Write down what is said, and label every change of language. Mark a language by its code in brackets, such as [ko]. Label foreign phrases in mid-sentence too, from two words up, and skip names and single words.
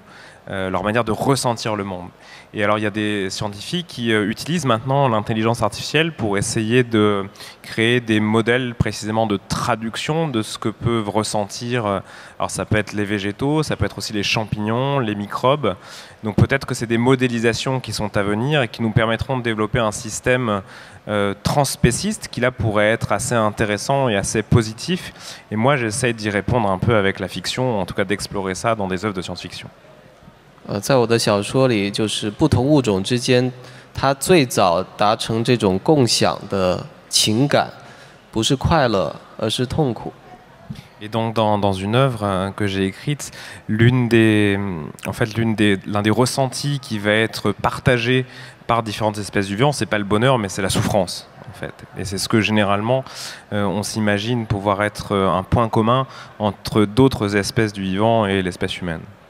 [fr] Leur manière de ressentir le monde. Et alors il y a des scientifiques qui utilisent maintenant l'intelligence artificielle pour essayer de créer des modèles précisément de traduction de ce que peuvent ressentir, alors ça peut être les végétaux, ça peut être aussi les champignons, les microbes. Donc peut-être que c'est des modélisations qui sont à venir et qui nous permettront de développer un système transspéciste qui là pourrait être assez intéressant et assez positif. Et moi j'essaie d'y répondre un peu avec la fiction, en tout cas d'explorer ça dans des œuvres de science-fiction. [zh] 在我的小说里，就是不同物种之间，它最早达成这种共享的情感，不是快乐，而是痛苦。 [fr] Et donc dans une œuvre que j'ai écrite, l'un des ressentis qui va être partagé par différentes espèces du vivant, c'est pas le bonheur, mais c'est la souffrance. En fait. Et c'est ce que généralement on s'imagine pouvoir être un point commun entre d'autres espèces du vivant et l'espèce humaine.